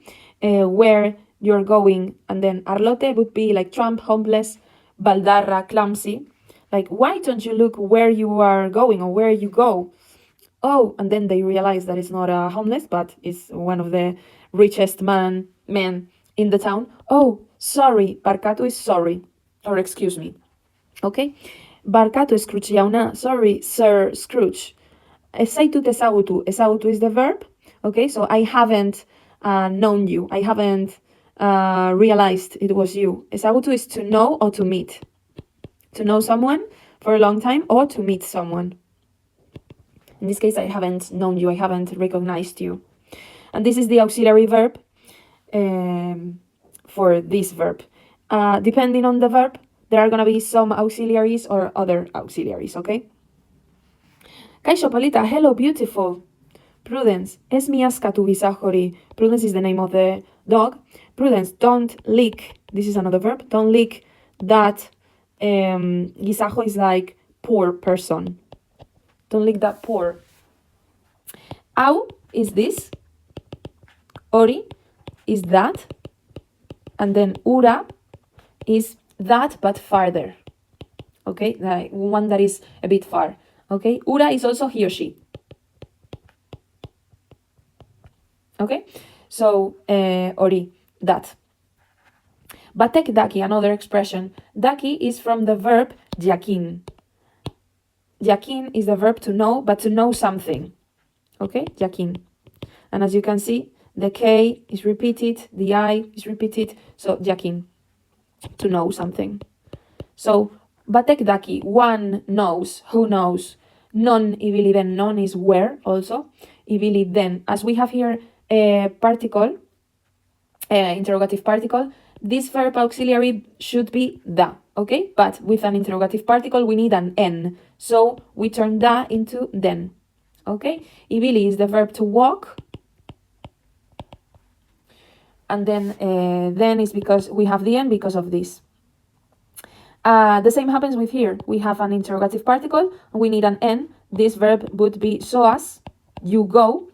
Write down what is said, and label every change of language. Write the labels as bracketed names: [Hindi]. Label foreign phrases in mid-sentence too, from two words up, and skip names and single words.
[English] Where you're going, and then arlote would be like tramp, homeless, baldarra, clumsy. Like, why don't you look where you are going or where you go? Oh, and then they realize that it's not a homeless, but it's one of the richest men in the town. Oh, sorry, barkatu is sorry, or excuse me. [Basque] Okay? Barkatu Scrooge jauna, [English] sorry, Sir Scrooge. [Basque] Ez zaitut ezagutu. Ezagutu [English] is the verb. Okay, so I haven't known you. I haven't realized it was you. Ezagutu is to know or to meet. To know someone for a long time or to meet someone. In this case, I haven't known you. I haven't recognized you. And this is the auxiliary verb for this verb. Depending on the verb, there are going to be some auxiliaries or other auxiliaries, okay? [Basque] Kaixo, Polita, [English] hello, beautiful. [Basque] Prudence, ez miazkatu giza hori. [English] Prudence is the name of the dog. Prudence, don't lick. This is another verb. Don't lick that. Gizajo is like poor person. Don't lick that poor. Hau is this. Hori is that. And then ura is that but farther. Okay, the one that is a bit far. Okay, ura is also he or she. Okay, so hori, that. [Basque] Batek daki, [English] another expression. Daki is from the verb jakin. Jakin is the verb to know, but to know something. Okay, jakin. And as you can see, the K is repeated, the I is repeated, so jakin, to know something. So, [Basque] batek daki, [English] one knows, who knows. [Basque] Non ibili den, non [English] is where also. [Basque] Ibili den, [English] as we have here a particle, interrogative particle, this verb auxiliary should be da, okay? But with an interrogative particle, we need an N. So we turn da into den, okay? Ibili is the verb to walk. And then is because we have the N because of this. The same happens with here. We have an interrogative particle, and we need an N. This verb would be soas, you go.